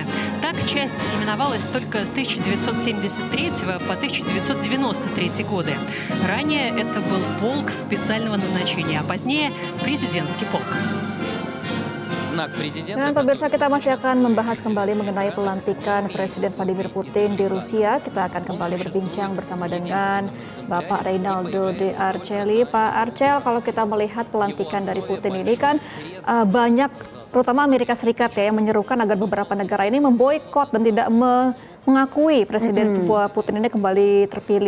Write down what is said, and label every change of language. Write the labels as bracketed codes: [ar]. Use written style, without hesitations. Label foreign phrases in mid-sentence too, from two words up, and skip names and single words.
[ru] Так часть именовалась только с 1973 по 1993 годы. Ранее это был полк специального назначения, а позднее президентский полк. [id] Dan pemirsa, kita masih akan membahas kembali mengenai pelantikan Presiden Vladimir Putin di Rusia. Kita akan kembali berbincang bersama dengan Bapak Reynaldo de Archeli. Pak Archel, kalau kita melihat pelantikan dari Putin ini kan banyak, terutama Amerika Serikat ya, yang menyerukan agar beberapa negara ini memboikot dan tidak mengakui Presiden Putin ini kembali terpilih.